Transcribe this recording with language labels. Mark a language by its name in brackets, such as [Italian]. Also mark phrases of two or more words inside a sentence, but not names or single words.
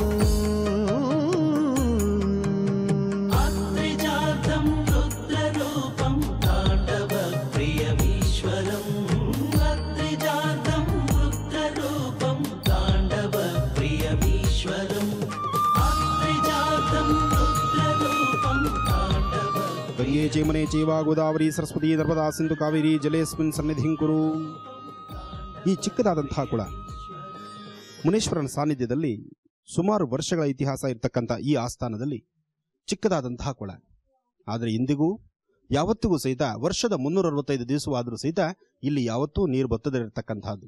[Sanskrit] अद्रिजातं रुद्ररूपं ताण्डवप्रियमीश्वरम् अद्रिजातं रुद्ररूपं ताण्डवप्रियमीश्वरम् अद्रिजातं रुद्ररूपं ताण्डव गङ्गे चेमने चेवा गोदावरी सरस्वती नर्मदा सिंधु ಕಾವೇರಿ ಜಲೇಸ್ಮಿನ್ ಸನ್ನಿಧಿಂ ಕುರು. [Kannada] ಈ ಚಿಕ್ಕದಾದಂತಹ ಕುಳ ಮುನೇಶ್ವರನ ಸಾನ್ನಿಧ್ಯದಲ್ಲಿ ಸುಮಾರು ವರ್ಷಗಳ ಇತಿಹಾಸ ಇರತಕ್ಕಂಥ ಈ ಆಸ್ಥಾನದಲ್ಲಿ ಚಿಕ್ಕದಾದಂತಹ ಕೊಳ. ಆದರೆ ಇಂದಿಗೂ ಯಾವತ್ತಿಗೂ ಸಹಿತ ವರ್ಷದ 365 ದಿವಸವಾದರೂ ಸಹಿತ ಇಲ್ಲಿ ಯಾವತ್ತೂ ನೀರು ಬತ್ತದಿರತಕ್ಕಂತಹದ್ದು.